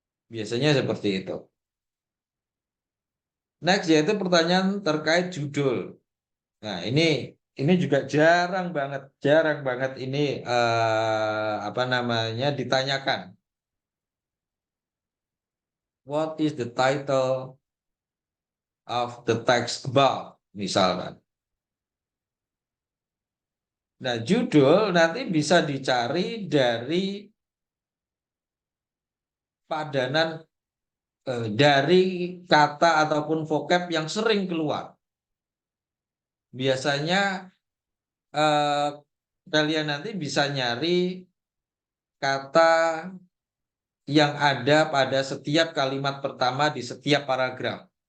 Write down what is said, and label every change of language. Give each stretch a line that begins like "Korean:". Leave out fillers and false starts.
Indonesian: Biasanya seperti itu. Next yaitu pertanyaan terkait judul. Nah, ini juga jarang banget ini apa namanya ditanyakan.
English: What is the title of the text about?
Indonesian: Misalkan. Nah, judul nanti bisa dicari dari padanan dari kata ataupun vocab yang sering keluar. Biasanya eh, kalian nanti bisa nyari kata yang ada pada setiap kalimat pertama di setiap paragraf.